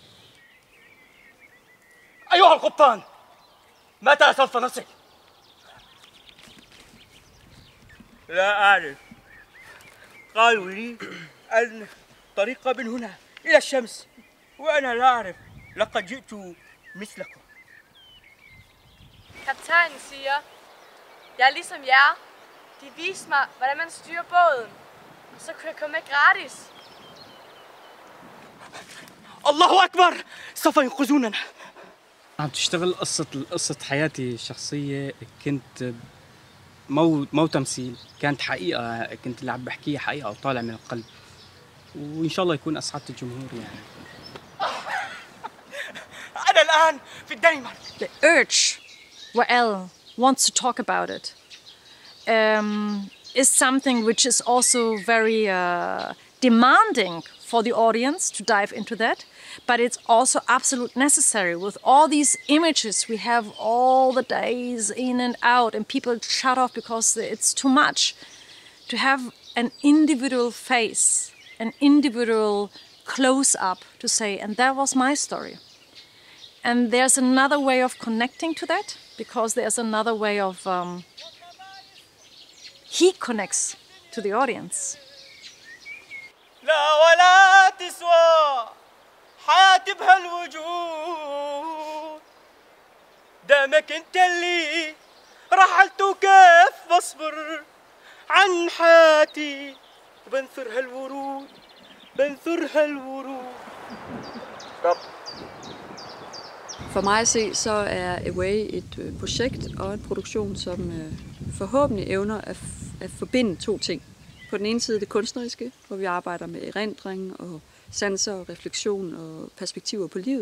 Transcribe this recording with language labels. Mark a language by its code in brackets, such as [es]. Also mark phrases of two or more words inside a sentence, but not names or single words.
[ar] أيها القبطان، متى سوف نصل؟ لا أعرف. قالوا لي أن طريق من هنا إلى الشمس، وأنا لا أعرف. لقد جئت مثلكم. [da] Kaptajnen siger, jeg er ligesom jer. De viste mig, hvordan man styrer båden. Så kunne jeg komme med gratis. [ar] الله أكبر! سوف ينقذوننا. عم تشتغل قصة حياتي الشخصية. كنت مو تمثيل، كانت حقيقة. كنت اللي عم بحكيها حقيقة وطالع من القلب، وإن شاء الله يكون أسعدت الجمهور يعني. أنا الآن في الدنمارك. [en] The urge, Wael wants to talk about it, is something which is also very demanding for the audience to dive into that, but it's also absolutely necessary with all these images we have all the days in and out, and people shut off because it's too much. To have an individual face, an individual close-up to say, and that was my story. And there's another way of connecting to that, because there's another way of... he connects to the audience. [ar] لا ولا تسوى حياتي بهالوجود، دامك انت اللي رحلت وكيف بصبر عن حياتي، بنثر هالورود بنثر هالورود. [da] Stop. For mig at se, så er Away et projekt og en produktion, som forhåbentlig evner at forbinde 2 ting. På den ene side det kunstneriske, hvor vi arbejder med erindring og sanser og refleksion og perspektiver på livet.